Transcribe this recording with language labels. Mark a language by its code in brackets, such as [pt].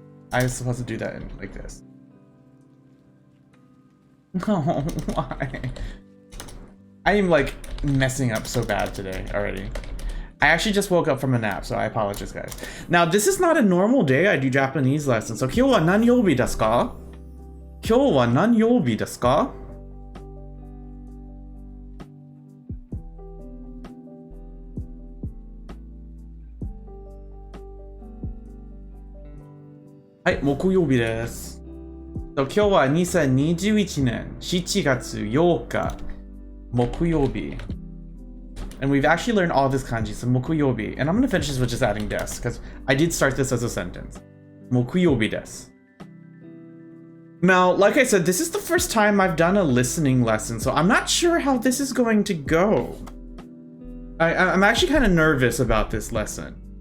[en] I was supposed to do that like this. No, why? I am like messing up so bad today already. I actually just woke up from a nap, so I apologize, guys. Now, this is not a normal day I do Japanese lessons. [ja] So, 今日は何曜日ですか?今日は何曜日ですか? Hi, 木曜日です。So, 今日は2021年7月8日木曜日. [en] And we've actually learned all this kanji, so mokuyobi. And I'm going to finish this with just adding desu, because I did start this as a sentence. [ja] Mokuyobi desu. [en] Now, like I said, this is the first time I've done a listening lesson, so I'm not sure how this is going to go. I'm actually kind of nervous about this lesson.